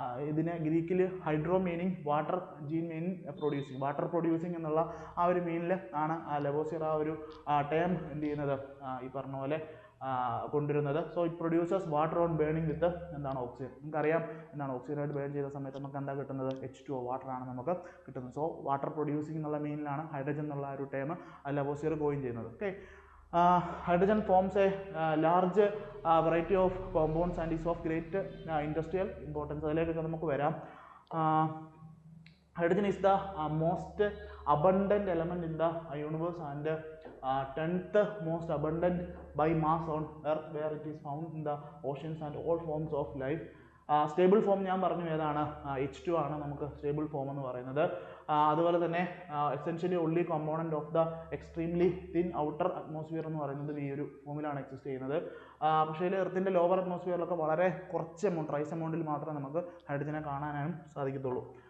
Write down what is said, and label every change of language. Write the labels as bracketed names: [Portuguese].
[Malayalam] ഇതിനെ ഗ്രീക്കിൽ hydro meaning water, gene meaning producing, water producing എന്നുള്ള ആ ഒരു മീനിൽ ആണ് ലവോസിയർ ആ ഒരു ടേം എന്ത് ചെയ്യുന്നത്, ഈ പറഞ്ഞ പോലെ കൊണ്ടുവരുന്നത്. [English] So it produces water on burning with oxygen. [Malayalam] നമുക്കറിയാം ഓക്സിജനായിട്ട് ബേൺ ചെയ്ത സമയത്ത് നമുക്ക് എന്താ കിട്ടുന്നത്, H2O, വാട്ടറാണ് നമുക്ക് കിട്ടുന്നത്. സോ വാട്ടർ പ്രൊഡ്യൂസിങ് എന്നുള്ള മീനിലാണ് ഹൈഡ്രജൻ എന്നുള്ള ഒരു ടേം ലവോസിയർ കോയിൻ ചെയ്യുന്നത്. [English] Okay, hydrogen forms a large variety of compounds and is of great industrial importance. [Malayalam] അതിലേക്കൊക്കെ നമുക്ക് വരാം. [English] Hydrogen is the most abundant element in the universe and 10th most abundant by mass on Earth, where it is found in the oceans and all forms of life. [Malayalam] Stable form ഞാൻ പറഞ്ഞു ഏതാണ്, H2 ആണ് നമുക്ക് stable form എന്ന് പറയുന്നത്. അതുപോലെ തന്നെ [English] essentially only component of the extremely thin outer atmosphere [Malayalam] എന്ന് പറയുന്നത് ഈ ഒരു ഫോമിലാണ് എക്സിസ്റ്റ് ചെയ്യുന്നത്. പക്ഷേ എർത്തിൻ്റെ ലോവർ അറ്റ്മോസ്ഫിയറിലൊക്കെ വളരെ കുറച്ച് എമൗണ്ട്, ട്രൈസ് എമൗണ്ടിൽ മാത്രമേ നമുക്ക് ഹൈഡ്രജനെ കാണാനും സാധിക്കത്തുള്ളൂ.